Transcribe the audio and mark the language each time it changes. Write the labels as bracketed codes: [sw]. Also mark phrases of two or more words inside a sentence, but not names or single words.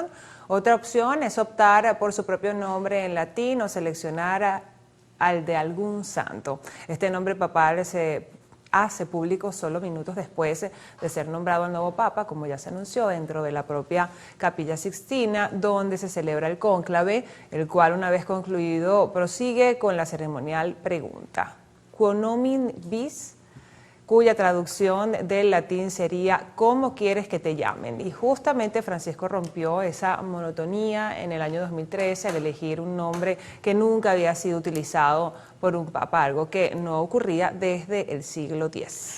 [es] Otra opción es optar por su propio nombre en latín o seleccionar al de algún santo. Este nombre papal se hace público solo minutos después de ser nombrado el nuevo papa, como ya se anunció, dentro de la propia Capilla Sixtina, donde se celebra el cónclave, el cual, una vez concluido, prosigue con la ceremonial pregunta [la] Quo nomen vis, [es] cuya traducción del latín sería ¿cómo quieres que te llamen? Y justamente Francisco rompió esa monotonía en el año 2013 al elegir un nombre que nunca había sido utilizado por un papa, algo que no ocurría desde el siglo X.